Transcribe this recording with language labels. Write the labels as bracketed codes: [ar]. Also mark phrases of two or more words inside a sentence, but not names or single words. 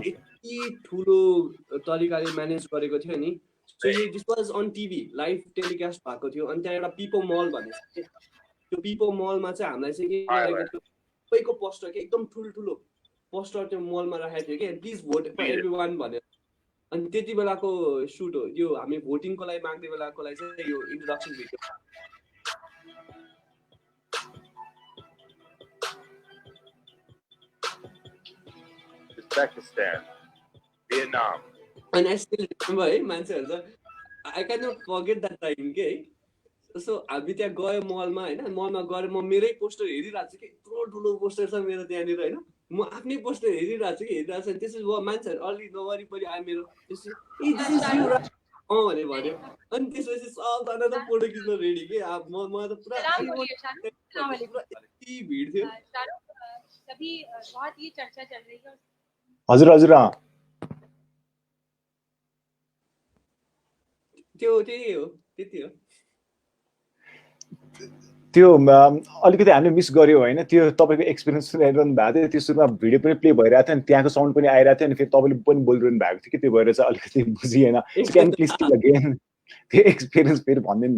[ne] यति ठुलो तरिकाले म्यानेज गरेको थियो नि [en] so this was on TV live telecast [ne] भएको थियो अनि त्यहाँ एउटा पिपो मल भन्ने त्यो पिपो मलमा चाहिँ हामीलाई चाहिँ के गरेको थियो सबैको पोस्टर के एकदम ठुल्ठुलो पोस्टर त्यो मलमा राखेको थियो कि [en] please vote for everyone [ne] भनेर अनि त्यति बेलाको सुट हो यो हामी भोटिङको लागि माग्ने बेलाको लागि चाहिँ यो [en] introduction video [ne] Uzbekistan, Vietnam. [en] And I still remember [ne] है मान्छेहरु चाहिँ [en] I cannot forget that time [ne] के है सो हामी त्यहाँ गयो मलमा हैन मलमा गएर म मेरै पोस्टर हेरिरहेको छु कि यत्रो ठुलो पोस्टर छ मेरो त्यहाँनिर हैन म आफ्नै पोस्टर हेरिरहेको छु त्यसै मान्छेहरु अलि नवरिपरि आयो मेरो त्यसै ए [en] this is you [ne] भने भन्यो अनि त्यसपछि सबजना त फोटो खिच्न रेडी के म त पुरा यति भिड थियो [hi] सभी बहुत ही चर्चा चल रही है [ne] हजुर त्यही हो त्यति हो त्यो अलिकति हामीले मिस गर्यो हैन त्यो तपाईको एक्सपिरियन्स हेरिरहनु भएको थियो त्यो सुरुमा भिडियो पनि प्ले भइरहेको थियो अनि त्यहाँको साउन्ड पनि आइरहेको थियो अनि फेरि तपाईले पनि बोलिरहनु भएको थियो कि त्यो भएर चाहिँ अलिकति बुझिएन [en] can please tell again [ne] त्यो एक्सपिरियन्स फेरि भनिदिनु न